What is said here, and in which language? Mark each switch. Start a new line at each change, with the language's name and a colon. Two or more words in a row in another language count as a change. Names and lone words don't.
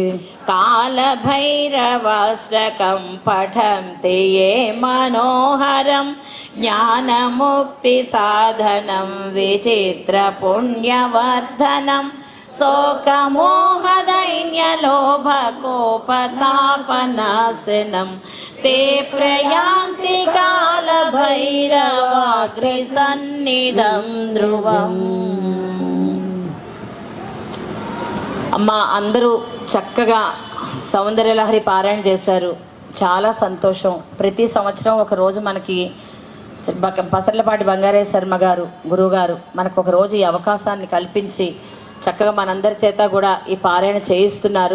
Sanskrit: कालभैरवाष्टकं पठन्ति ये मनोहरं ज्ञानमुक्तिसाधनं विचित्रपुण्यवर्धनं శోకమోహదైన్యలోభకోపతాపనాశనం ते प्रयान्ति कालभैरवाग्रे सन्निधं ध्रुवम्.
Telugu: అమ్మ అందరూ చక్కగా సౌందర్యలహరి పారాయణ చేశారు, చాలా సంతోషం. ప్రతి సంవత్సరం ఒక రోజు మనకి పసర్లపాటి బంగారే శర్మ గారు గురువుగారు మనకు ఒక రోజు ఈ అవకాశాన్ని కల్పించి చక్కగా మనందరి చేత కూడా ఈ పారాయణ చేయిస్తున్నారు.